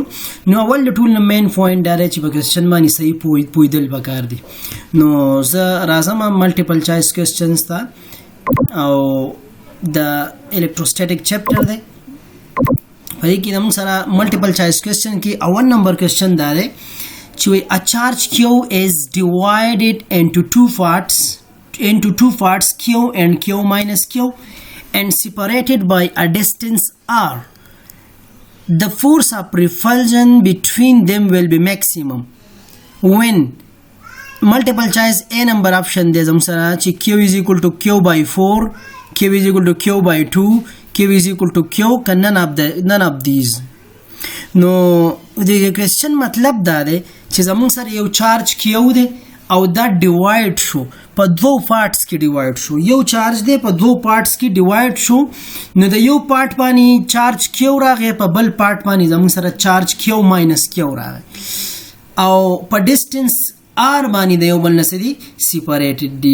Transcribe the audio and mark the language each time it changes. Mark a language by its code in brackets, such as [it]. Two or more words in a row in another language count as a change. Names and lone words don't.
[ps] نو اول د ټول [en] main point [ps] دا دی چې په کوېسچن باندې صحیح پوهیدل پکار دي. نو زه راځم [en] multiple choice questions [ps] ته او د الکتروسټیټک چپټر دی. په دې کې زموږ سره [en] multiple choice question [ps] کې اول نمبر کوېسچن دا دی چې [en] a charge q is divided into two parts q and q minus q and separated by a distance r. The force of repulsion between them will be maximum when multiple choice a number option there [ps] زم سره چې [en] q is equal to q by 4, q is equal to q by 2, q is equal to q none of these. نو د کوېسچن مطلب دا دی چې زموږ سره یو charge q دی او دا ډیوایډ شو په دوه پارټس کې ډیوایډ شو. یو چارج دی په دوه پارټس کې ډیوایډ شو نو د یو پارټ باندې charge q راغی، په بل پارټ باندې زموږ سره charge q minus q راغی او په distance r باندې د یو بل نه سدي سیپریټډ دي.